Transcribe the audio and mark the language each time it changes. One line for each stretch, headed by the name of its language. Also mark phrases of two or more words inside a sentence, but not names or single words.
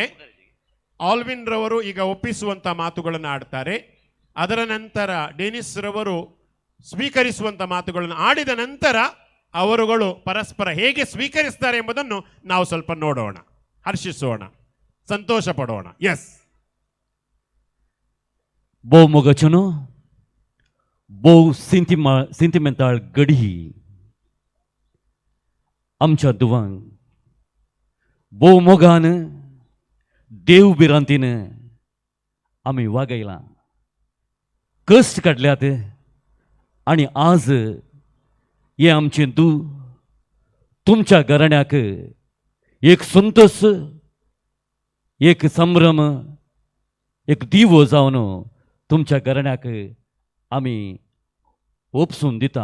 Kannada: ಆಲ್ವಿನ್ ರವರು ಈಗ ಒಪ್ಪಿಸುವಂಥ ಮಾತುಗಳನ್ನು ಆಡ್ತಾರೆ. ಅದರ ನಂತರ ಡೆನಿಸ್ ರವರು ಸ್ವೀಕರಿಸುವಂಥ ಮಾತುಗಳನ್ನು ಆಡಿದ ನಂತರ ಅವರುಗಳು ಪರಸ್ಪರ ಹೇಗೆ ಸ್ವೀಕರಿಸ್ತಾರೆ ಎಂಬುದನ್ನು ನಾವು ಸ್ವಲ್ಪ ನೋಡೋಣ, ಹರ್ಷಿಸೋಣ, ಸಂತೋಷ ಪಡೋಣ. ಎಸ್,
Konkani: भोव मोगाचेनो, भोव सेंटिमेंटाळ घडी आमच्या दुवांक भोव मोगान देव बिरांतीन आमी वागयलां, कश्ट काडल्यात आनी आज हे आमचें दूं तुमच्या घराण्याक एक संतोष, एक संभ्रम, एक दिवो जावन तुमच्या घराण्याक आमी ओपसून दिता.